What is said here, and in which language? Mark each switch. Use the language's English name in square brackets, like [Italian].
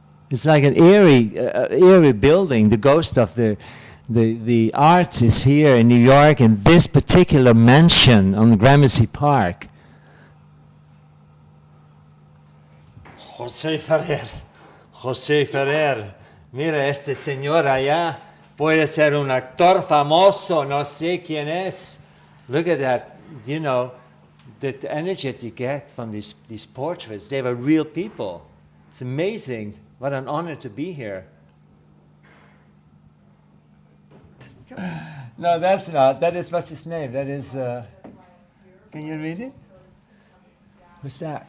[English] It's like an eerie building. The ghost of the arts is here in New York in this particular mansion on Gramercy Park. [Spanish] José Ferrer, mira este señor allá, puede ser un actor famoso, no sé quién es. [English] Look at that, you know, the energy that you get from these portraits, they were real people. It's amazing, what an honor to be here. No, that's not, that is, what's his name? That is, can you read it? Who's that?